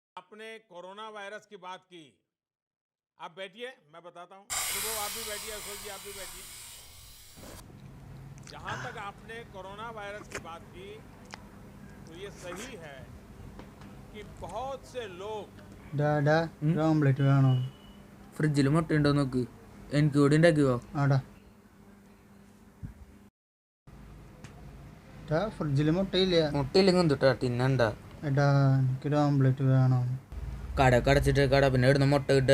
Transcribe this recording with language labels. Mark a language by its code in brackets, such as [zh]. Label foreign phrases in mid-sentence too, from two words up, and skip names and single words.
[hi] आपने कोरोना वायरस की बात की, आप बैठिए, मैं बताता हूँ। अनुभव आप भी बैठिए, अशोक जी आप भी बैठिए। जहाँ तक आपने कोरोना वायरस की बात की, तो ये सही है कि बहुत से लोग [ml] ഓംലെറ്റ് വേണോ? ഫ്രിഡ്ജിൽ മുട്ടയുണ്ടോ നോക്ക്. എനിക്ക് കൂടി ഉണ്ടാക്കിയോ? ആടാ ഫ്രിഡ്ജിൽ മുട്ടയില്ല. മുട്ടയില്ലെങ്കിൽ എന്തുട്ടാ തിന്നണ്ട. എടാ എനിക്കൊരു ഓംലെറ്റ് വേണം. കടയൊക്കെ അടച്ചിട്ടേക്കാടാ, പിന്നെ ഇവിടുന്ന് മുട്ട കിട്ടുക.